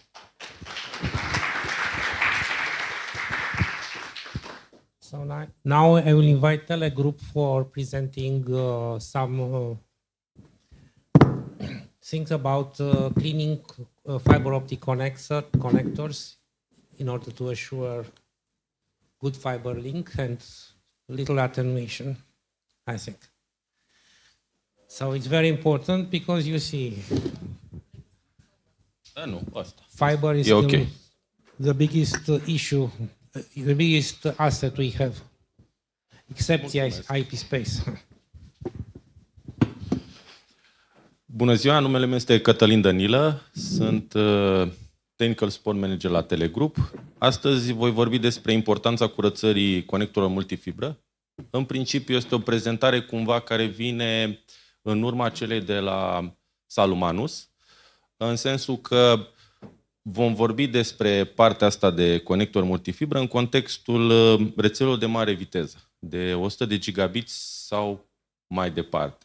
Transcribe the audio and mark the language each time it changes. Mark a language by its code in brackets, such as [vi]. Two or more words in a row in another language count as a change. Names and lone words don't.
[en] So now I will invite Telegroup for presenting some things about cleaning fiber optic connectors in order to assure good fiber link and little attenuation, I think. So it's very important because you see, fiber is still the biggest issue, the biggest asset we have, except the IP space. [ro] Bună ziua, numele meu este Cătălin Dănilă, sunt [en] Technical Support Manager [ro] la Telegroup. Astăzi voi vorbi despre importanța curățării conectorilor multifibră. În principiu este o prezentare cumva care vine în urma celei de la Salumanus, în sensul că vom vorbi despre partea asta de conector multifibră în contextul rețelelor de mare viteză, de 100 de gigabit sau mai departe.